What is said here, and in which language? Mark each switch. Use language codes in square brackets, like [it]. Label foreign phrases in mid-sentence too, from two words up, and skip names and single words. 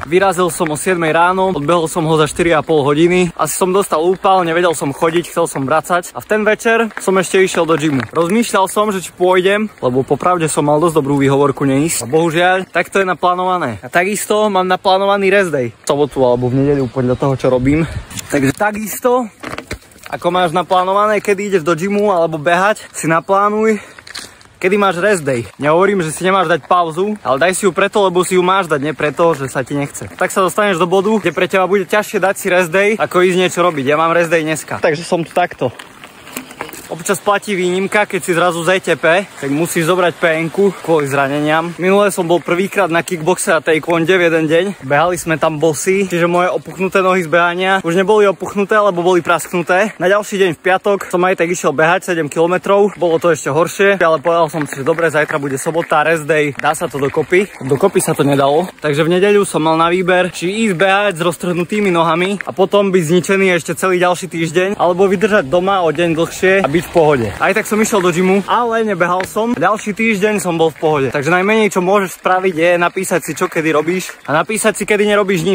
[sk] Vyrazil som o 7 ráno, odbehol som ho za 4,5 hodiny. Asi som dostal úpal, nevedel som chodiť, chcel som vracať a v ten večer som ešte išiel do gymu. Rozmýšľal som, že či pôjdem, lebo popravde som mal dosť dobrú výhovorku neísť. A bohužiaľ, tak to je naplánované. A takisto mám naplánovaný [en] rest day. [sk] V sobotu alebo v nedeľu podľa toho, čo robím. Takže takisto ako máš naplánované, kedy ideš do gymu alebo behať, si naplánuj, kedy máš [en] rest day. [sk] Nehovorím, že si nemáš dať pauzu, ale daj si ju preto, lebo si ju máš dať, nie preto, že sa ti nechce. Tak sa dostaneš do bodu, kde pre teba bude ťažšie dať si [en] rest day, [sk] ako ísť niečo robiť. Ja mám [en] rest day [sk] dneska. Takže som tu takto. Občas platí výnimka, keď si zrazu ZTP, tak musíš zobrať PN-ku kvôli zraneniam. Minule som bol prvýkrát na kickboxe a taekwonde v jeden deň. Behali sme tam bossy, čiže moje opuchnuté nohy z behania už neboli opuchnuté, lebo boli prasknuté. Na ďalší deň v piatok som aj tak išiel behať 7 km. Bolo to ešte horšie, ale povedal som si, že dobre, zajtra bude sobota, [en] rest day, [sk] dá sa to dokopy. Dokopy sa to nedalo. Takže v nedeľu som mal na výber, či ísť behať s roztrhnutými nohami a potom byť zničený ešte celý ďalší týždeň, alebo vydržať doma o deň dlhšie a byť v pohode. Aj tak som išiel do gymu, ale nebehal som. Ďalší týždeň som bol v pohode. Takže najmenej, čo môžeš spraviť, je napísať si, čo kedy robíš a napísať si, kedy nerobíš nič.